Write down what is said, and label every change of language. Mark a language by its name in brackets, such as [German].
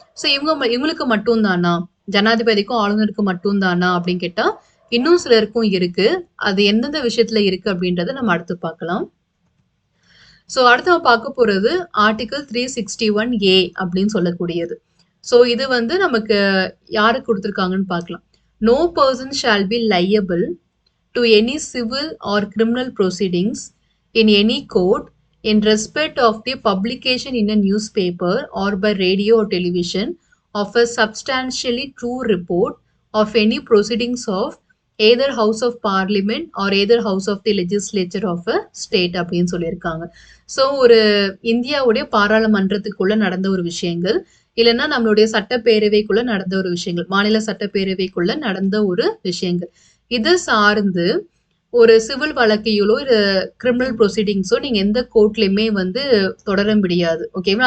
[Tamil] So இவங்களுக்கு மட்டும் தானா? ஜனாதிபதிக்கும், ஆளுநருக்கும் மட்டும் தானா அப்படின்னு கேட்டா, இன்னும் சிலருக்கும் இருக்கு. அது எந்தெந்த விஷயத்துல இருக்கு அப்படின்றத நம்ம அடுத்து பார்க்கலாம். ஸோ அடுத்து நம்ம பார்க்க போறது ஆர்டிகல் 361A அப்படின்னு சொல்லக்கூடியது. ஸோ இது வந்து நமக்கு யாருக்கு கொடுத்துருக்காங்கன்னு பார்க்கலாம். [English] no person shall be liable to any civil or criminal proceedings in any court in respect of the publication in a newspaper or by radio or television of a substantially true report of any proceedings of either house of parliament or either house of the legislature of a state [Tamil] அப்படின்னு சொல்லியிருக்காங்க. So ஒரு இந்தியாவுடைய பாராளுமன்றத்துக்குள்ள நடந்த ஒரு விஷயங்கள், இல்லைன்னா நம்மளுடைய சட்டப்பேரவைக்குள்ள நடந்த ஒரு விஷயங்கள், மாநில சட்டப்பேரவைக்குள்ள நடந்த ஒரு விஷயங்கள், இது சார்ந்து ஒரு சிவில் வழக்கையிலோ இல்ல கிரிமினல் ப்ரொசீடிங்ஸோ நீங்க எந்த கோர்ட்லயுமே வந்து தொடர முடியாது. ஓகேவா?